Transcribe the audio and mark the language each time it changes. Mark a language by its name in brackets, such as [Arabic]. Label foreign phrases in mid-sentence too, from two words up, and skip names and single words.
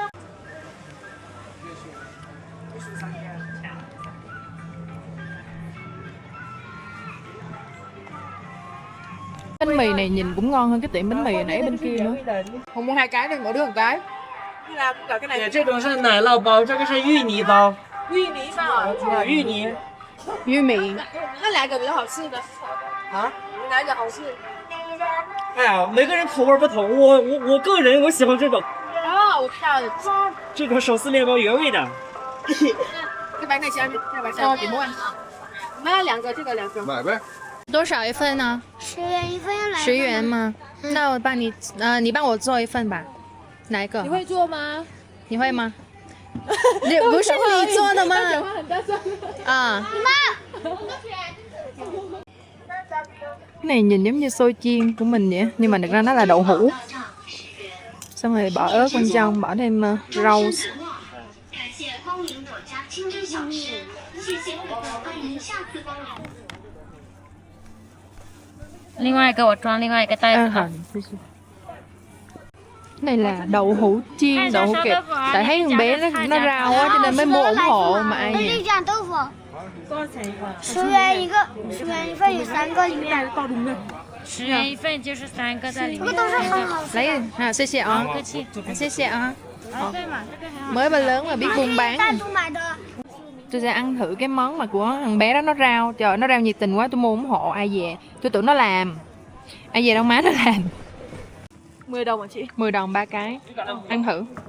[Vietnamese] Bánh mì này nhìn cũng ngon hơn cái tiệm bánh mì hồi nãy bên kia nữa. Không mua 2 cái đi, mỗi đứa 1 cái. cái này [Chinese] 这种是奶酪包，这个是芋泥包。芋泥包，芋泥。玉米。那哪个比较好吃的？啊？哪个好吃？哎呀，每个人口味不同，我个人我喜欢这种。哦，我知道了。这种手撕面包原味的。这白菜虾米，这白菜虾米，1万。买2个，这个2个。买呗。多少一份呢 10元一份来。 10元吗？那我帮你，你帮我做一份吧。哪一个？你会做吗？你会吗？你不是你做的吗？À. [Vietnamese] Cái này nhìn giống như xôi chiên của mình vậy, nhưng mà thực ra nó là đậu hũ. Xong rồi bỏ ớt bên trong, bỏ thêm rau. [Chinese] 另外给我装另外一个袋子。好，谢谢。 [Vietnamese] Này là đậu hũ chiên, đậu hũ kẹp. Tại thấy con bé nó rau á cho nên mới mua ủng hộ mà ai vậy? [Chinese] 10 元一个，10元一份有3个里面。 10元一份就是3个在里面。这个都是很好吃。 [Vietnamese] Lấy à, [Chinese] 谢谢啊，谢谢啊. [Vietnamese] Mới ba lớn mà biết buôn bán. Tôi sẽ ăn thử cái món mà của thằng bé đó nó rao. Trời, nó rao nhiệt tình quá, tôi mua ủng hộ ai về. Tôi tưởng nó làm. Ai về đâu má nó làm. 10 đồng hả chị? 10 đồng 3 cái. Ăn thử.